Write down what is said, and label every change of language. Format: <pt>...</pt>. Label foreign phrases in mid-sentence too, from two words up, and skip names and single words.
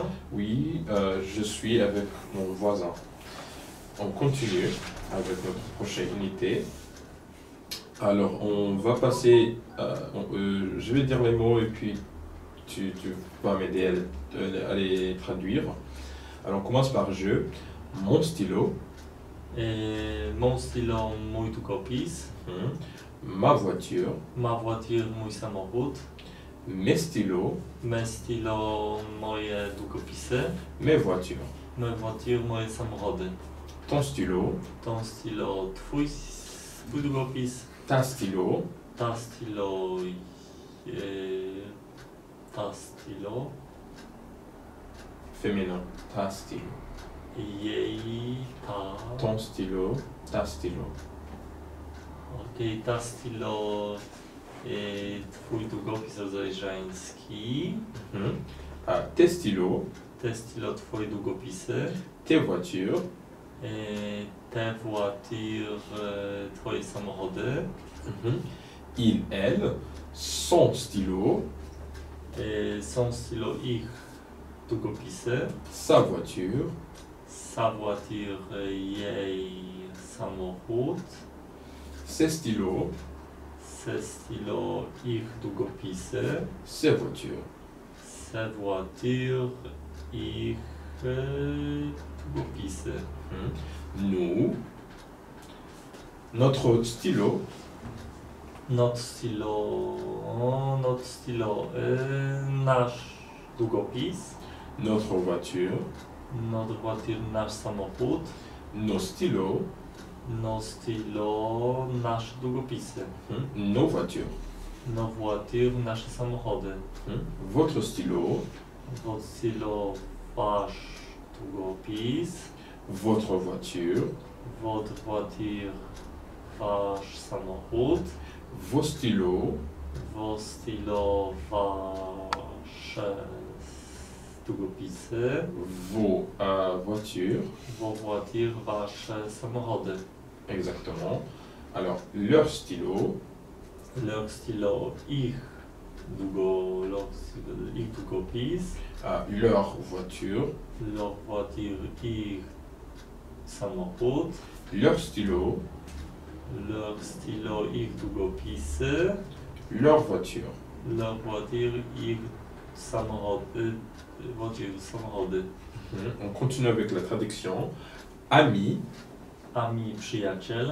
<fr>Oui, je suis avec mon voisin. On continue avec notre prochaine unité. Alors, on va passer. Je vais dire les mots et puis tu vas m'aider à les traduire. Alors, on commence par je. Mon stylo. Mon stylo,</fr> <pl>mój długopis.</pl> <fr>Ma voiture. Ma voiture,</fr> <pl>mój samochód.</pl> <fr>Mes stylos. Me stylo,</fr> <pl>moje długopisy.</pl> <fr>Mes voitures. Me voiture,</fr> <pl>moje samochody.</pl> <fr>Ton stylo. Ton stylo,</fr> <pl>twój długopis.</pl> <fr>Ta stylo. Ta stylo, ta stylo. Féminin. Ta stylo.</fr> <pl>Jej, ta.</pl> <fr>Ton stylo. Ta stylo.</fr> <pl>Okej,</pl> <fr>ta stylo,</fr> <pl>twój długopis rodzaj żeński.</pl> <fr>Tes stylos. Te stylo,</fr> <pl>twoje długopisy.</pl> <fr>Tes voitures. Te voiture,</fr> <pl>twoje samochody.</pl> <fr>Il, elle. Son stylo. Są stylo,</fr> <pl>ich długopisy.</pl> <fr>Sa voiture. Sa voiture,</fr> <pl>jej samochód.</pl> <fr>Ses stylos. Se stylo,</fr> <pl>ich długopisy.</pl> <fr>Ses voitures. Se voiture,</fr> <pl>ich długopisy.</pl> <fr>Nous. Notre stylo. Not stylo,</fr> <pl>nasz długopis.</pl> <fr>Notre voiture. Not voiture,</fr> <pl>nasz samochód.</pl> <fr>Nos stylos. No stylo,</fr> <pl>nasze długopisy.</pl> <fr>Nos voitures. No voiture,</fr> <pl>nasze samochody.</pl> <fr>Votre stylo. Votre stylo,</fr> <pl>wasz długopis.</pl> <fr>Votre voiture. Votre voiture,</fr> <pl>wasz samochód.</pl> <fr>Vos stylos, Vos stylo,</fr> <pl>wasze długopisy.</pl> <fr>vos voitures. Vos voitures,</fr> <pl>wasze samochody.</pl> <fr>Exactement. Alors, leurs stylos, Leur stylo,</fr> <pl>ich długopis.</pl> <fr>leur voiture, Leur voiture,</fr> <pl>ich samochód.</pl> <fr>leur stylo, Leur stylo,</fr> <pl>ich długopisy.</pl> <fr>leur voiture. Leur voiture,</fr> <pl>ich samochody. Samochody.</pl> <fr>On continue avec la traduction. Ami,</fr> <pl>Ami, przyjaciel.</pl>